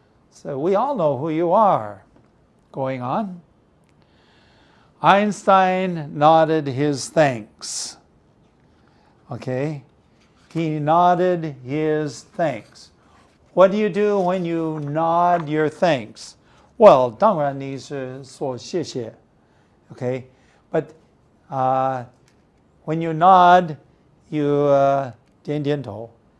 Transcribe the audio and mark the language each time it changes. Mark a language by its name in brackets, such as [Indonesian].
[English] So we all know who you are. Going on. Einstein nodded his thanks. Okay? He nodded his thanks. What do you do when you nod your thanks? [Chinese] Well, 当然你是说谢谢. [English] Okay? But when you nod, you [Chinese] 点点头.